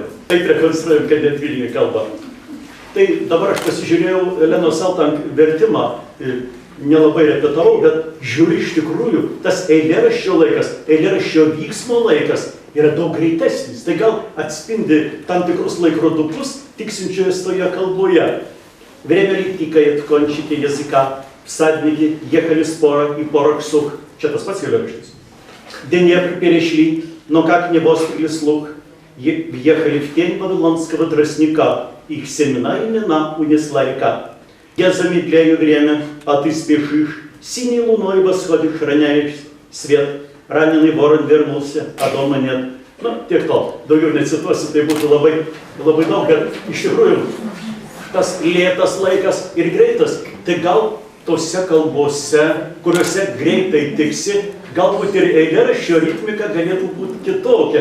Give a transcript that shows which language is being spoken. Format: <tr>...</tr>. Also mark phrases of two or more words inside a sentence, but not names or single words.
<lt>Taip rekonstruojam, kad net Vilniuje kalba. Tai dabar aš pasižiūrėjau Elenos Saltank vertimą, nelabai repetavau, bet žiūri iš tikrųjų, tas eilėraščio laikas, eilėraščio vyksmo laikas yra daug greitesnis. Tai gal atspindi tam tikrus laikrodukus tiksinčioje toje kalboje.</lt> <ru>Время летикает в кончике языка, всадники ехали спора и порох сух.</ru> <lt>Čia tas pats eilėraštis.</lt> <ru>Днепр перешли, но как не вострили слух, въехали в тень вавилонского тростника, их семена имена унесла река. Я замедляю время, а ты спешишь, синей луной восходишь, роняешь свет. Раненый ворон вернулся, а дома нет.</ru> <lt>Nu, tiek to. Daugiau necituosiu, tai būtų labai daug, bet iš tikrųjų tas lėtas laikas ir greitas. Tai gal tose kalbose, kuriuose greitai tiksi, galbūt ir eilėraščio ritmika galėtų būti kitokia.</lt>